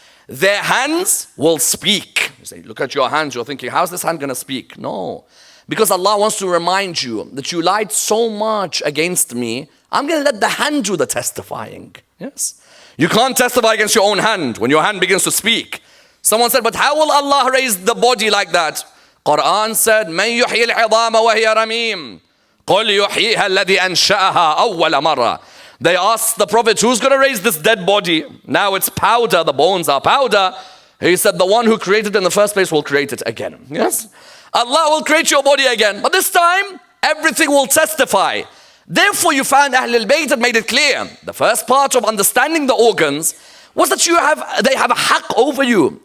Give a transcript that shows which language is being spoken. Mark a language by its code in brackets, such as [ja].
[en] Their hands will speak. You say, look at your hands, you're thinking, how's this hand going to speak? No. Because Allah wants to remind you that you lied so much against me, I'm going to let the hand do the testifying. Yes? You can't testify against your own hand when your hand begins to speak. Someone said, but how will Allah raise the body like that? Quran said, [ar] مَنْ يُحْيِي الْعِظَامَ وَهِيَ رَمِيمٌ قُلْ يُحْيِيهَا الَّذِي أَنْشَأَهَا أَوَّلَ مَرَّةٍ. [en] They asked the Prophet, who's going to raise this dead body? Now it's powder, the bones are powder. He said, the one who created it in the first place will create it again. Yes? Allah will create your body again. But this time, everything will testify. Therefore, you find Ahl al-Bayt had made it clear. The first part of understanding the organs was that they have a haqq over you.